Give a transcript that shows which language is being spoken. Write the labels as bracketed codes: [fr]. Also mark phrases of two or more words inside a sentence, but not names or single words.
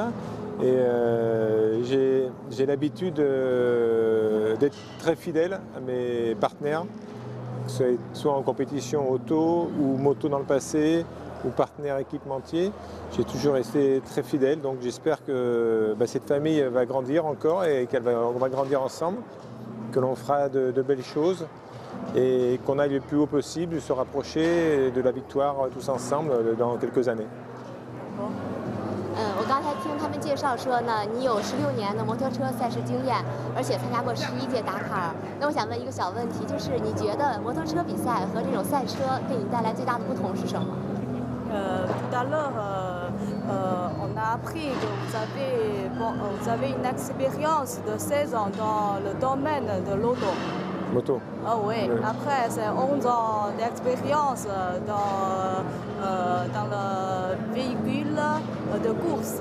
[fr] Et j'ai l'habitude d'être très fidèle à mes partenaires, que ce soit en compétition auto ou moto dans le passé, ou partenaire équipementier. J'ai toujours resté très fidèle, donc j'espère que cette famille va grandir encore et qu'on va grandir ensemble, que l'on fera de belles choses et qu'on aille le plus haut possible, se rapprocher de la victoire tous ensemble dans quelques années. [zh] 我刚才听他们介绍说呢，你有16年的摩托车赛事经验，而且参加过11届达喀尔。那我想问一个小问题，就是你觉得摩托车比赛和这种赛车给你带来最大的不同是什么？ [fr] Tout à l'heure, on a appris que vous avez une expérience de 16 ans dans le domaine de l'auto. Moto. Ah oui. Après, c'est 11 ans d'expérience dans le véhicule de course.